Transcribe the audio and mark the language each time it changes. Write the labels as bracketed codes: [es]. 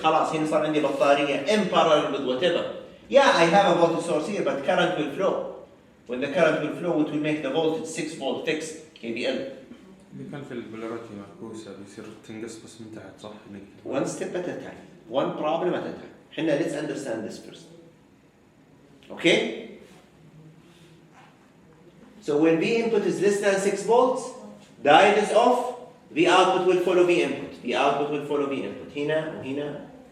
[ar] خلاص هنا صار عندي بطارية [en] in parallel with whatever. Yeah, I have a voltage source here, but current will flow. When the current will flow, it will make the voltage 6 volt fixed KVL. [ar] اللي كان في البولاريتي معكوسة بيصير تنقص بس من تحت صح؟ [en] One step at a time. One problem at a time. هنا let's understand this first. Okay? So when V input is less than 6 volts, diode is off, V output will follow V input. V output will follow V input. [ar] هنا وهنا.